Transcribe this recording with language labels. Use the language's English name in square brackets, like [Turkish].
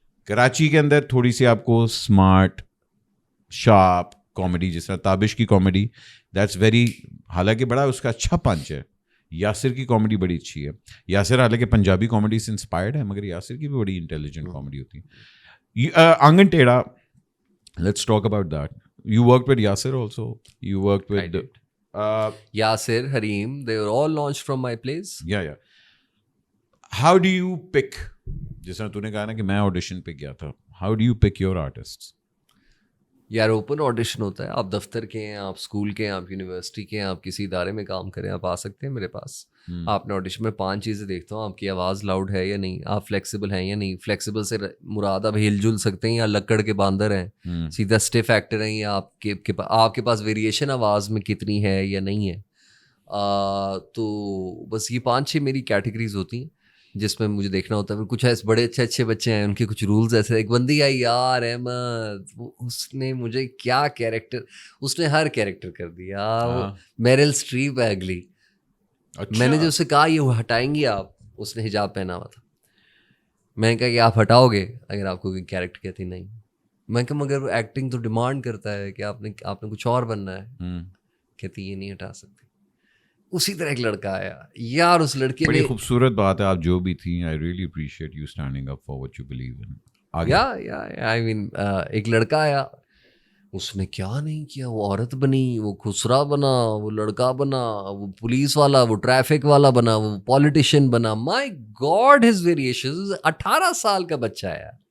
[Urdu] کراچی کے اندر تھوڑی سی آپ کو اسمارٹ شارپ کامیڈی جس طرح تابش کی کامیڈی [English] that's very, [Urdu] حالانکہ بڑا اس کا اچھا پنچ ہے. یاسر کی کامیڈی بڑی اچھی ہے. یاسر حالانکہ پنجابی کامیڈی سے انسپائرڈ ہے مگر یاسر کی بھی بڑی انٹیلیجنٹ کامیڈی ہوتی ہے. [English] Aangan Terha, let's talk about that. You worked with Yasir also. You worked with Yasir, Hareem, they were all launched from my place. Yeah. How do you pick? [Urdu] جس طرح تو نے کہا نا کہ میں آڈیشن پہ گیا تھا. [English] How do you pick your artists? [Urdu] یار اوپن آڈیشن ہوتا ہے, آپ دفتر کے ہیں, آپ اسکول کے ہیں, آپ یونیورسٹی کے ہیں, آپ کسی ادارے میں کام کریں, آپ آ سکتے ہیں میرے پاس. آپ نے آڈیشن میں 5 چیزیں دیکھتا ہوں, آپ کی آواز لاؤڈ ہے یا نہیں, آپ فلیکسیبل ہیں یا نہیں. فلیکسیبل سے مراد آپ ہل جل سکتے ہیں یا لکڑ کے باندر ہیں, سیدھا اسٹیف ایکٹر ہیں, یا آپ کے پاس ویریشن آواز میں کتنی ہے یا نہیں ہے. تو بس یہ 5-6 میری کیٹیگریز ہوتی ہیں جس میں مجھے دیکھنا ہوتا ہے. کچھ ایسے بڑے اچھے بچے ہیں, ان کے کچھ رولز ایسے. ایک بندی آئی یار احمد, اس نے مجھے کیا کیریکٹر, اس نے ہر کیریکٹر کر دیا. میرل اسٹریپ ہے اگلی. میں نے جو اسے کہا یہ ہٹائیں گی آپ, اس نے حجاب پہنا ہوا تھا. میں نے کہا کہ آپ ہٹاؤ گے اگر آپ کو کوئی کیریکٹر. کہتی نہیں. میں کہا مگر ایکٹنگ تو ڈیمانڈ کرتا ہے کہ آپ نے کچھ اور بننا ہے. کہتی یہ نہیں ہٹا سکتے. اسی طرح ایک لڑکا آیا یار, اس لڑکے بڑی خوبصورت بات ہے, آپ جو بھی تھیں, [English] I really appreciate you standing up for what you believe in. I mean, [Urdu] ایک لڑکا آیا, اس نے کیا نہیں کیا, وہ عورت بنی, وہ خسرا بنا, وہ لڑکا بنا, وہ پولیس والا, وہ ٹریفک والا بنا, وہ پولیٹیشین بنا. [English] My God his variations. [Urdu] 18 سال کا بچہ آیا.